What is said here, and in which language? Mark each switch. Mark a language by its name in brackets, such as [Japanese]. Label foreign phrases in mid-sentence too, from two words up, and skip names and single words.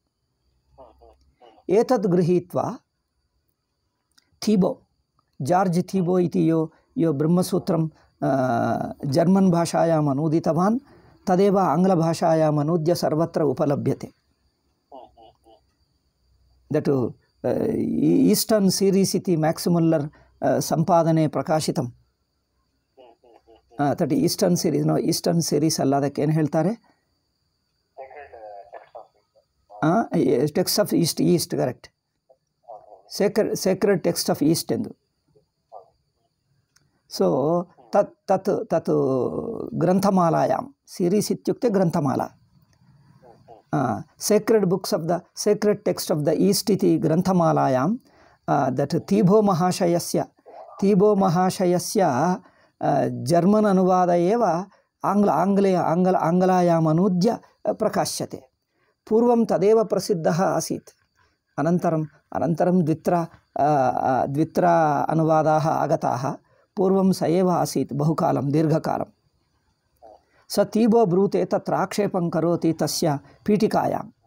[Sanskrit] एतद् गृहीत्वा थीबो जार्ज थीबो इति यो ब्रह्मसूत्रं जर्मन् भाषायाम् अनूदितवान् तदेव आङ्ग्लभाषायाम् अनूद्य सर्वत्र उपलभ्यते। [English] that Eastern Series [Sanskrit] इति मैक्स् मुल्लर् संपादने प्रकाशितं [English] that Eastern Series no Eastern Series [Kannada] ಅಲ್ಲ ಅದಕ್ಕೇನು ಹೇಳ್ತಾರೆ [English] text of East correct sacred text of East ಎಂದು [Sanskrit] सो तत् ग्रंथमालायां सीरीस् इत्युक्ते ग्रंथमाला सेक्रेड बुक्स ऑफ द सेक्रेड टेक्स्ट ऑफ द ईस्ट इति ग्रंथमालायां दट् थीबो महाशयस्य जर्मन अनुवाद एव आङ्ग्लायाम् अनूद्य प्रकाश्यते। पूर्वं तदेव प्रसिद्धः आसीत् अनन्तरं द्वित्रा अनुवादाः आगताः पूर्वं स एव आसीत् बहुकालं दीर्घकालं स थीबो ब्रूते तत्र आक्षेपं करोति तस्य पीठिकायां